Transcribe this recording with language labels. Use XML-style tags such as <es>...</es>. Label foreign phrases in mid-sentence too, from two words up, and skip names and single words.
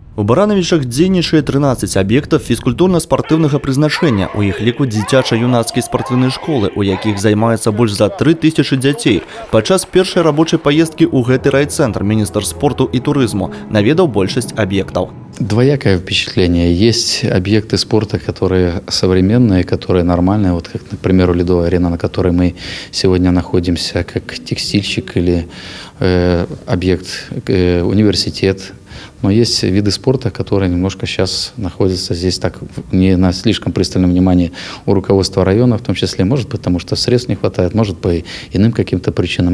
<be>У Барановичах дзейнічае 13</be> <ru>объектов физкультурно-спортивного</ru> <be>призначения. У іх ліку дзіцяча-юнацкія</be> <ru>спортивные школы,</ru> <be>у якіх займаецца больш за 3000 дзяцей. Падчас першай рабочай поездки ў гэты райцентр министр спорту и туризму наведаў большасць объектов.</be> <ru>Двоякое впечатление. Есть объекты спорта, которые современные, которые нормальные. Вот как, например, Ледовая арена, на которой мы сегодня находимся, как текстильщик или объект университет. Но есть виды спорта, которые немножко сейчас находятся здесь так не на слишком пристальном внимании у руководства района, в том числе, может быть, потому что средств не хватает, может, по иным каким-то причинам.</ru>